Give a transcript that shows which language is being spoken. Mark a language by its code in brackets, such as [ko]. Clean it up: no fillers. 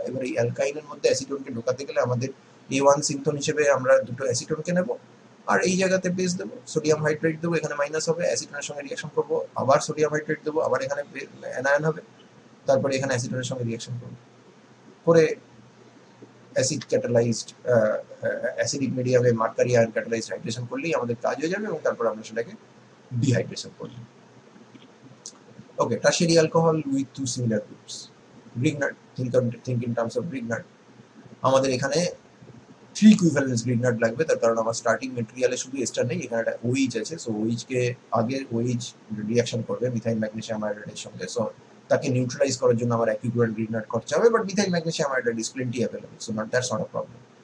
[bn] এবার এই অ্যালকাইনের মধ্যে অ্যাসিটোনকে ঢোকাতে গেলে আমাদের A1 সিনথন হিসেবে আমরা দুটো অ্যাসিটোনকে নেব, আর এই জায়গাতে বেস দেবো, সোডিয়াম হাইড্রেট দেবো, এখানে মাইনাস হবে, অ্যাসিটোনের সঙ্গে রিয়াকশন করবো, আবার সোডিয়াম হাইড্রেট দেবো, আবার এখানে অ্যানায়ন হবে, তারপরে এখানে অ্যাসিটোনের সঙ্গে রিয়াকশন করবো করে অ্যাসিড ক্যাটালাইজড অ্যাসিডিক মিডিয়ামে মার্কারি আয়ন ক্যাটালাইজড হাইড্রেশন করলেই আমাদের কাজ হয়ে যাবে, এবং তারপর আমরা সেটাকে ডিহাইড্রেশন করব। [en] Okay, tertiary alcohol with 2 similar groups. Grignard, think in terms of Grignard. [bn] আমাদের এখানে 3 ইকুইভ্যালেন্স গ্রিগনাট লাগবে, তার কারণ আমার স্টার্টিং মেটেরিয়ালে শুধু এস্টার নেই, এখানে একটা OH আছে। সো OH কে আগে OH রিঅ্যাকশন করবে মিথাইল ম্যাগনেসিয়াম আয়োডাইডের সঙ্গে, সো তাকে নিউট্রালাইজ করার জন্য আমার ইকুইভ্যালেন্ট গ্রিগনাট খরচা হবে, [en] But methyl magnesium iodide is plenty available, so that's not a problem.